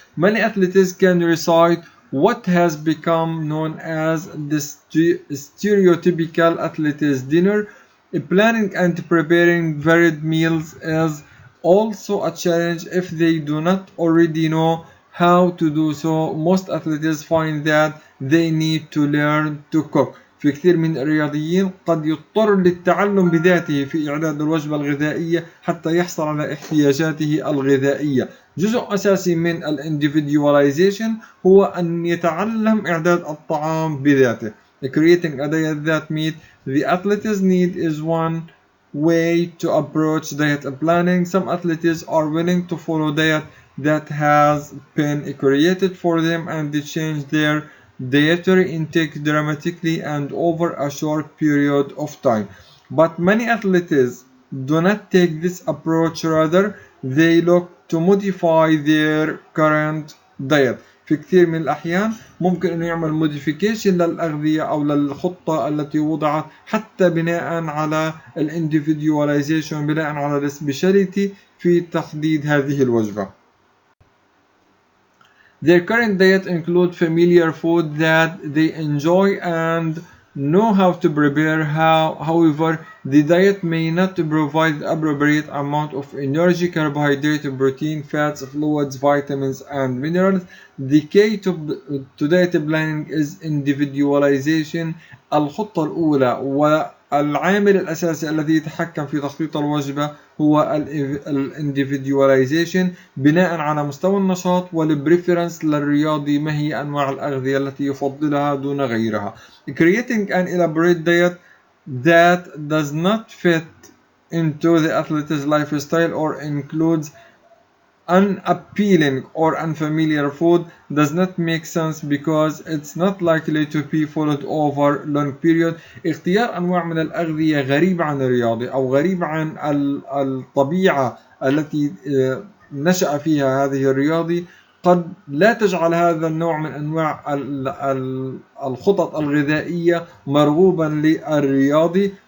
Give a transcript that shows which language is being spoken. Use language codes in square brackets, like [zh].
[en] Many athletes can recite what has become known as the stereotypical athlete's dinner. Planning and preparing varied meals is also a challenge if they do not already know how to do so. Most athletes find that they need to learn to cook. [ar] في كثير من الرياضيين قد يضطر للتعلم بذاته في إعداد الوجبة الغذائية حتى يحصل على احتياجاته الغذائية. جزء أساسي من individualization هو أن يتعلم إعداد الطعام بذاته. [en] Creating a diet that meets the athlete's need is one way to approach diet planning. Some athletes are willing to follow diet that has been created for them and they change their dietary intake dramatically and over a short period of time. But many athletes do not take this approach, rather they look to modify their current diet. [ar] في كثير من الأحيان ممكن أنه يعمل موديفيكيشن للأغذية أو للخطة التي وضعت حتى بناء على الانديفيديواليزيشن، بناء على السبيشاليتي في تحديد هذه الوجبة. [en] Their current diet include familiar food that they enjoy and know how to prepare. However, the diet may not provide the appropriate amount of energy, carbohydrate, protein, fats, fluids, vitamins, and minerals. The key to diet planning is individualization. [ar] الخطة الأولى والعامل الأساسي الذي يتحكم في تخطيط الوجبة هو individualization، بناء على مستوى النشاط والبريفرنس للرياضي، ما هي أنواع الأغذية التي يفضلها دون غيرها. [en] Creating an elaborate diet that does not fit into the athlete's lifestyle or includes unappealing or unfamiliar food does not make sense because it's not likely to be followed over long period. [ar] اختيار أنواع من الأغذية غريبة عن الرياضي أو غريبة عن الطبيعة التي نشأ فيها هذه الرياضي قد لا تجعل هذا النوع من أنواع الخطط الغذائية مرغوبا للرياضي.